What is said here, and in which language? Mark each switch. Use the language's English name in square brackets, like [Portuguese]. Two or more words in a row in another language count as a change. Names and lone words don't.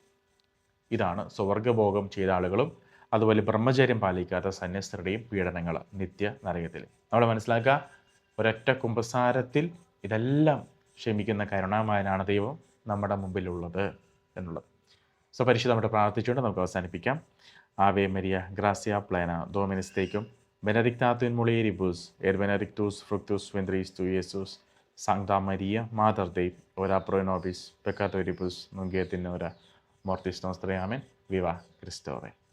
[Malayalam] ഇതാണ് സ്വർഗഭോഗം ചെയ്ത ആളുകളും അതുപോലെ ബ്രഹ്മചര്യം പാലിക്കാത്ത സന്യസ്തരുടെയും പീഡനങ്ങൾ നിത്യ നരകത്തിൽ. നമ്മൾ മനസ്സിലാക്കുക, ഒരൊറ്റ കുമ്പസാരത്തിൽ ഇതെല്ലാം ക്ഷമിക്കുന്ന കരുണാമയനാണ് ദൈവം നമ്മുടെ മുമ്പിലുള്ളത് എന്നുള്ളത്. സോ പരിശുദ്ധമായിട്ട് പ്രാർത്ഥിച്ചുകൊണ്ട് നമുക്ക് അവസാനിപ്പിക്കാം. [Latin] Ave Maria gratia plena Dominus tecum Benedictatum mulieribus, et benedictus fructus ventris tui, Iesus. Sancta Maria, Mater Dei, ora pro nobis peccatoribus, nunc et in hora mortis nostrae. [Spanish] Amen. Viva Christore.